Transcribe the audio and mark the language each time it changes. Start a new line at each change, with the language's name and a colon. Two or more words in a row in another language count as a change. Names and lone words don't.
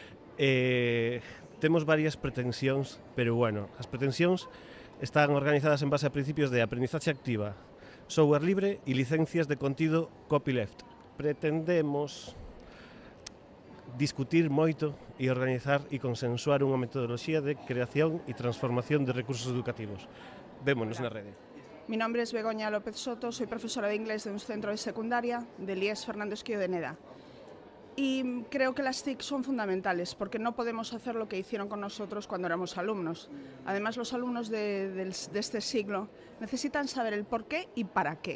Galician: Temos varias pretensións, pero bueno, as pretensións están organizadas en base a principios de aprendizaxe activa, software libre e licencias de contido copyleft. Pretendemos discutir moito e organizar e consensuar unha metodoloxía de creación e transformación de recursos educativos. Vémonos na rede.
Spanish: Mi nombre es Begoña López Soto, soy profesora de inglés de un centro de secundaria del IES Fernando Esquío de Neda. Y creo que las TIC son fundamentales porque no podemos hacer lo que hicieron con nosotros cuando éramos alumnos. Además, los alumnos de este siglo necesitan saber el por qué y para qué.